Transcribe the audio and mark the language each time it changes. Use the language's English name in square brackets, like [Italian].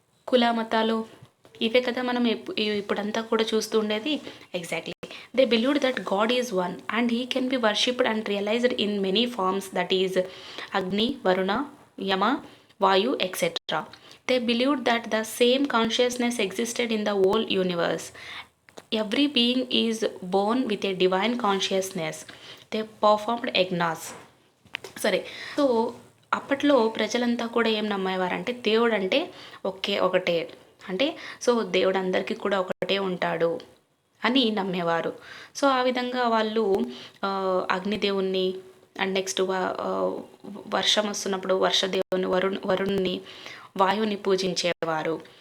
[Telugu] కుల మతాలు ఇవే కదా మనం ఇప్పుడంతా కూడా చూస్తూ ఉండేది. Exactly. [English] They believed that god is one and he can be worshipped and realised in many forms, that is Agni, Varuna, Yama, Vayu etcetera. They believed that the same consciousness existed in the whole universe. Every being is born with a divine consciousness. They performed yagnas. [Telugu] So అప్పట్లో ప్రజలంతా కూడా ఏం నమ్మేవారంటే దేవుడు అంటే ఒకటే అంటే సో దేవుడు అందరికీ కూడా ఒకటే ఉంటాడు అని నమ్మేవారు. సో ఆ విధంగా వాళ్ళు అగ్నిదేవుణ్ణి అండ్ నెక్స్ట్ వర్షం వస్తున్నప్పుడు వర్షదేవుని వరుణ్ణి వాయువుని పూజించేవారు.